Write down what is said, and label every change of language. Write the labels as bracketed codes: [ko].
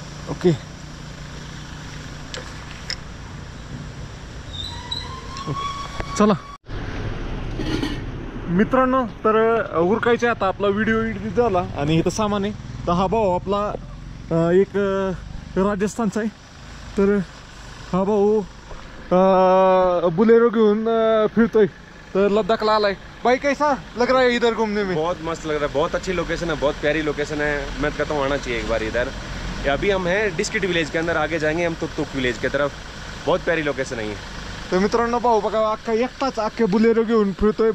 [mr] Okay, चला मित्रांनो, तर उरकायचे आता. आपला व्हिडिओ एडिट झाला आणि इथं सामान आहे. तर हा भाऊ आपला एक राजस्थानचा आहे. तर हा भाऊ बुलेरो घेऊन फिरतोय. तर लद्दाखला आलाय. [hi] भाई कैसा लग रहा है इधर घूमने में? बहुत मस्त लग रहा है, बहुत अच्छी लोकेशन है, बहुत प्यारी लोकेशन है. मैं कहता हूँ आना चाहिए एक बार इधर. अभी हम हैं डिस्किट विलेज के अंदर, आगे जाएंगे हम तुर्तुक विलेज की तरफ. बहुत प्यारी लोकेशन है. [mr] तर मित्रांनो, भाऊ बघा अख्खा एकटाच अख्खे बुलेरो घेऊन फिरतोय.